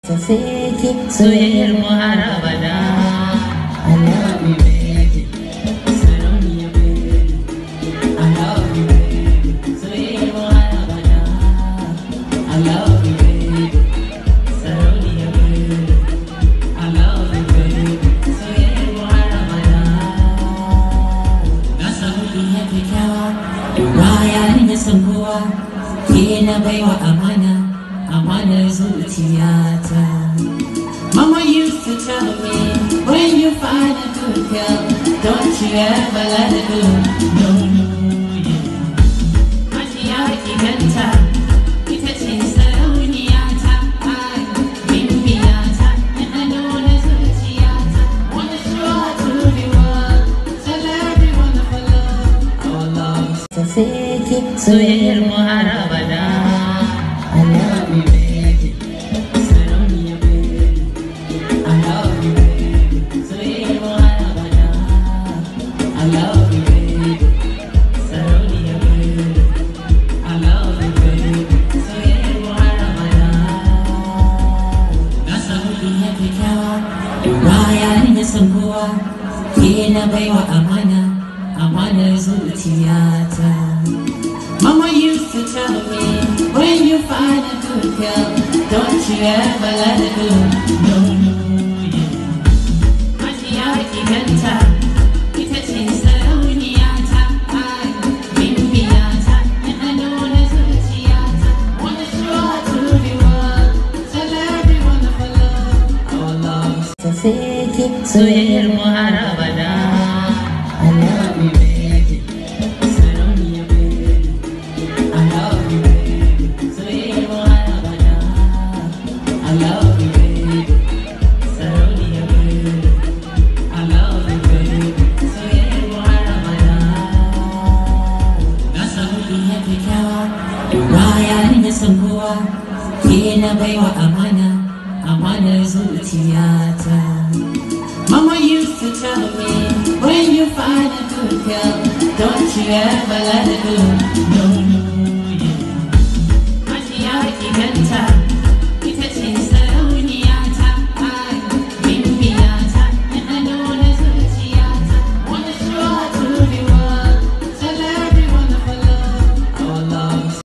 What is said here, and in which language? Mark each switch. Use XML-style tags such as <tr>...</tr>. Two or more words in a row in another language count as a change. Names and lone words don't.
<ha>Soyayyar mu har abada.</ha> <en>I love you, baby. Sarauniya, baby. I love you, baby.</en> <ha>Soyayyar mu har abada.</ha> <en>I love you, baby. Sarauniya, baby. I love you, baby.</en> <ha>Soyayyar mu har abada. Na samu ɗiya kyakkyawa, da baya ni na san kowa. Ke na baiwa amana, amanar zuciyata.</ha> <en>Mama used to tell me, "When you find a good girl, don't you ever let it go." No, no, yeah.</en> <ha>Hajiya ki ganta, ita ce sarauniya ta, ai, bimbiya ta, ɗanɗano na zuciya ta.</ha> <en>Wanna show her to the world, tell everyone of our love, our love.</en> <ha>Soyayyar mu har abada.</ha> <en>I love you, baby. Sarauniya, baby. I love you, baby.</en> <ha>Soyayyar mu har abada.</ha> <en>I love you, baby. Sarauniya, baby. I love you, baby.</en> <ha>Soyayyar mu har abada. Na samu ɗiya kyakkyawa, da baya ni na san kowa. Ke na baiwa amana, amanar zuciyata.</ha> <en>Mama used to tell me, "When you find a good girl, don't you ever let it go." No, no, yeah.</en> <ha>Hajiya ki ganta, ita ce sarauniya ta, ai, bimbiya ta, ɗanɗano na zuciya ta.</ha> <en>Wanna show her to the world, tell everyone of our love, our love.</en> <ha>Soyayyar mu har abada.</ha> <en>I love you, baby. Sarauniya, baby. I love you, baby.</en> <ha>Soyayyar mu har abada.</ha> <en>I love you, baby. Sarauniya, baby. I love you, baby.</en> <ha>Soyayyar mu har abada. Na samu ɗiya kyakkyawa, da baya ni na san kowa. Ke na baiwa amana, amanar zuciyata.</ha> <en>Mama used to tell me, "When you find a good girl, don't you ever let it go." No, no, yeah.</en> <ha>Hajiya ki ganta, ita ce sarauniya ta, ai, bimbiya ta, ɗanɗano na zuciya ta.</ha> <en>Wanna show her to the world, tell everyone of our love, our love.</en>